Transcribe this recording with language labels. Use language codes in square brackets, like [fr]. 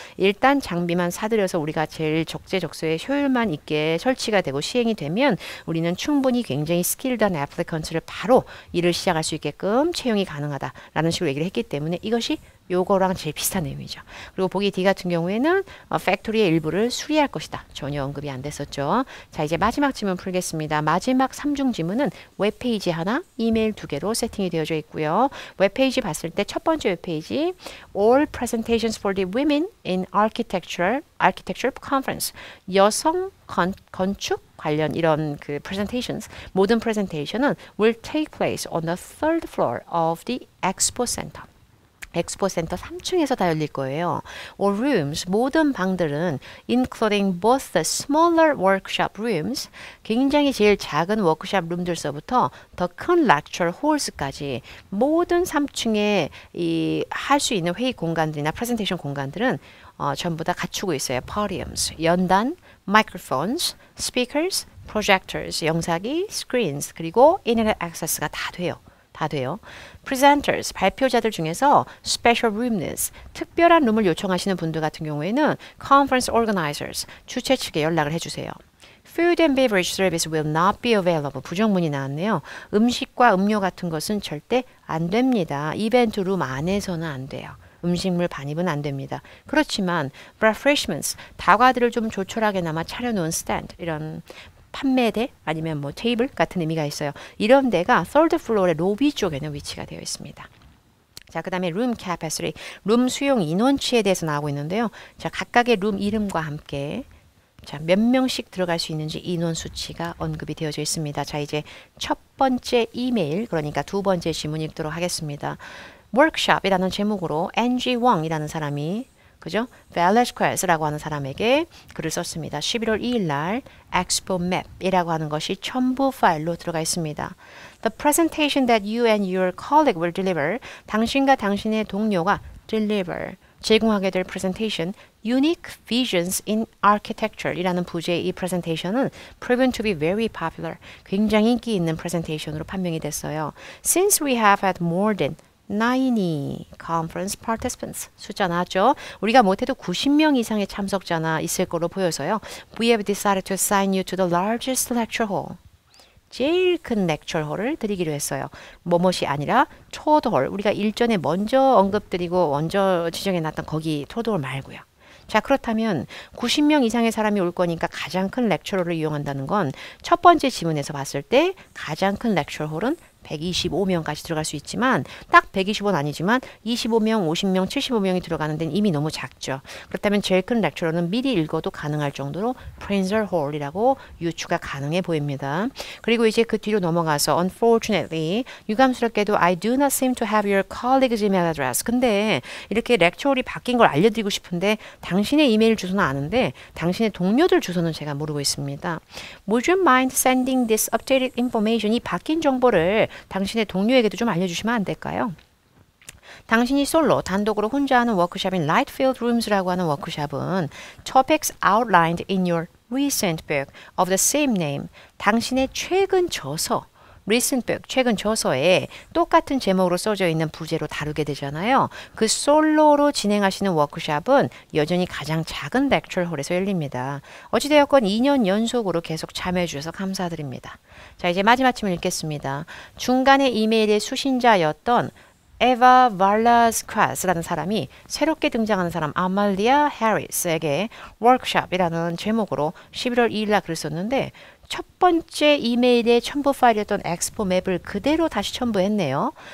[ko] 일단 장비만 사들여서 우리가 제일 적재적소에 효율만 있게 설치가 되고 시행이 되면 우리는 충분히 굉장히 스킬드한 애플리컨트를 바로 일을 시작할 수 있게끔 채용이 가능하다라는 식으로 얘기를 했기 때문에 이것이 요거랑 제일 비슷한 내용이죠. 그리고 보기 D 같은 경우에는 팩토리의 일부를 수리할 것이다. 전혀 언급이 안 됐었죠. 자, 이제 마지막 질문 풀겠습니다. 마지막 3중 질문은 웹페이지 하나, 이메일 2개로 세팅이 되어져 있고요. 웹페이지 봤을 때 첫 번째 웹페이지 [en] All presentations for the women in architecture conference. [ko] 여성 건축 관련 이런 그 [en] presentations, 모든 presentation은 will take place on the third floor of the expo center. [ko] 엑스포센터 3층에서 다 열릴 거예요. [en] All rooms, [ko] 모든 방들은 [en] including both the smaller workshop rooms, [ko] 굉장히 제일 작은 워크숍 룸들서부터 더 큰 [en] lecture halls [ko] 까지 모든 3층에 할 수 있는 회의 공간들이나 프레젠테이션 공간들은 전부 다 갖추고 있어요. [en] podiums, 연단, microphones, speakers, projectors, 영상기, screens, 그리고 internet access가 다 돼요. [ko] presenters, 발표자들 중에서 special roomness, 특별한 룸을 요청하시는 분들 같은 경우에는 conference organizers, 주최 측에 연락을 해주세요. [en] Food and beverage service will not be available. [ko] 부정문이 나왔네요. 음식과 음료 같은 것은 절대 안 됩니다. 이벤트 룸 안에서는 안 돼요. 음식물 반입은 안 됩니다. 그렇지만 refreshments, 다과들을 좀 조촐하게나마 차려놓은 stand, 이런 판매대 아니면 뭐 테이블 같은 의미가 있어요. 이런 데가 third floor의 로비 쪽에는 위치가 되어 있습니다. 자, 그 다음에 room capacity, 룸 수용 인원치에 대해서 나오고 있는데요. 자, 각각의 룸 이름과 함께 자, 몇 명씩 들어갈 수 있는지 인원 수치가 언급이 되어져 있습니다. 자, 이제 첫 번째 이메일, 그러니까 두 번째 질문 읽도록 하겠습니다. workshop이라는 제목으로 NG Wang이라는 사람이 그죠? Velasquez라고 하는 사람에게 글을 썼습니다. 11월 2일 날 Expo Map이라고 하는 것이 첨부 파일로 들어가 있습니다. [en] The presentation that you and your colleague will deliver, [ko] 당신과 당신의 동료가 [en] deliver, 제공하게 될 presentation, Unique Visions in Architecture 이라는 부제의 이 presentation은 proven to be very popular, [ko] 굉장히 인기 있는 [en] presentation으로 [ko] 판명이 됐어요. [en] Since we have had more than 90 conference participants. [ko] 숫자 나왔죠? 우리가 못해도 90명 이상의 참석자나 있을 거로 보여서요. [en] We have decided to assign you to the largest lecture hall. [ko] 제일 큰 lecture hall을 드리기로 했어요. 뭐뭇이 아니라 토드홀. 우리가 일전에 먼저 언급드리고 먼저 지정해놨던 거기 토드홀 말고요. 자, 그렇다면 90명 이상의 사람이 올 거니까 가장 큰 lecture hall을 이용한다는 건 첫 번째 지문에서 봤을 때 가장 큰 lecture hall은 125명까지 들어갈 수 있지만 딱 125는 아니지만 25명, 50명, 75명이 들어가는 데는 이미 너무 작죠. 그렇다면 제일 큰 렉처러는 미리 읽어도 가능할 정도로 프린서 홀이라고 유추가 가능해 보입니다. [en] 그리고 이제 그 뒤로 넘어가서 unfortunately, [ko] 유감스럽게도 [en] I do not seem to have your colleague's email address. [ko] 근데 이렇게 렉처홀이 바뀐 걸 알려드리고 싶은데 당신의 이메일 주소는 아는데 당신의 동료들 주소는 제가 모르고 있습니다. [en] Would you mind sending this updated information? [ko] 이 바뀐 정보를 당신의 동료에게도 좀 알려주시면 안 될까요? 당신이 솔로, 단독으로 혼자 하는 워크숍인 Light Field Rooms라고 하는 워크숍은 [en] topics outlined in your recent book of the same name, [ko] 당신의 최근 저서 recent book, 최근 저서에 똑같은 제목으로 써져 있는 부제로 다루게 되잖아요. 그 솔로로 진행하시는 워크숍은 여전히 가장 작은 렉처홀에서 열립니다. 어찌되었건 2년 연속으로 계속 참여해 주셔서 감사드립니다. 자, 이제 마지막 질문 읽겠습니다. 중간에 이메일의 수신자였던 에바 발라스콰스라는 사람이 새롭게 등장하는 사람 아말리아 해리스에게 워크숍이라는 제목으로 11월 2일 날 글을 썼는데 첫 번째 이메일의 첨부 파일이었던 엑스포 맵을 그대로 다시 첨부했네요.